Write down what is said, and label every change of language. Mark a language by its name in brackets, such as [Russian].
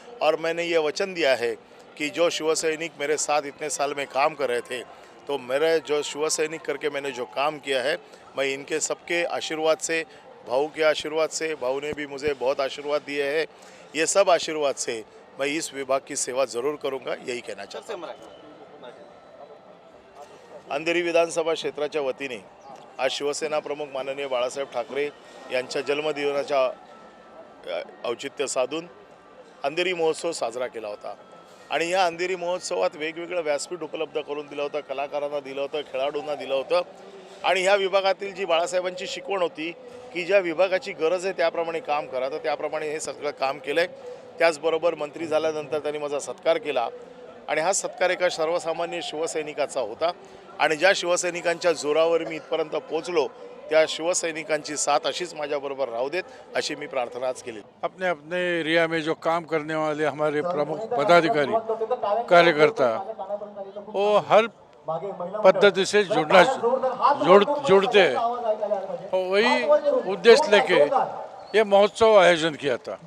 [Hindi] और मैंने ये वचन दिया है कि जो शिव सैनिक मेरे साथ इतने साल में काम कर रहे थे, तो मेरे जो शिव सैनिक करके मैंने जो काम किया है, मैं इनके सबके आशीर्वाद से, भाऊ के आशीर्वाद से, भाऊ ने भी मुझे बहुत आशीर्वाद दिए हैं, ये सब आशीर्वाद से मैं इस विभाग की सेवा ज़रूर करूँगा, यही कहना चाहता हूँ। [Marathi] अंधेरी विधानसभा क्षेत्राच्या वतीने आज शिवसेना प्रमुख माननीय बाळासाहेब ठाकरे यांच्या जन्मदिनाच्या औचित्य साधून अंधेरी महोत्सव साजरा केला होता। आणि या अंधेरी महोत्सवात वेगवेगळं व्यासपीठ उपलब्ध करून दिलं होतं, कलाकारांना दिलं होतं, खेळाडूंना दिलं होतं। आणि ह्या विभागातील जी बाळासाहेबांची शिकवण होती की की ज्या विभागाची गरज आहे त्याप्रमाणे काम करा, तर त्याप्रमाणे हे सगळं काम केलं आहे. त्याचबरोबर मंत्री झाल्यानंतर त्यांनी माझा सत्कार केला आणि हा सत्कार एका सर्वसामान्य शिवसैनिकाचा होता आणि ज्या शिवसैनिकांच्या जोरावर मी इथपर्यंत पोहोचलो त्या शिवसैनिकांची साथ अशीच माझ्याबरोबर राहू देत अशी मी प्रार्थना आज केली. [Hindi] अपने अपने एरिया में जो काम करने वाले हमारे प्रमुख पदाधिकारी कार्यकर्ता वो हर पद्धति से जुड़ते हैं और वही उद्देश्य लेके ये महोत्सव आयोजन किया था.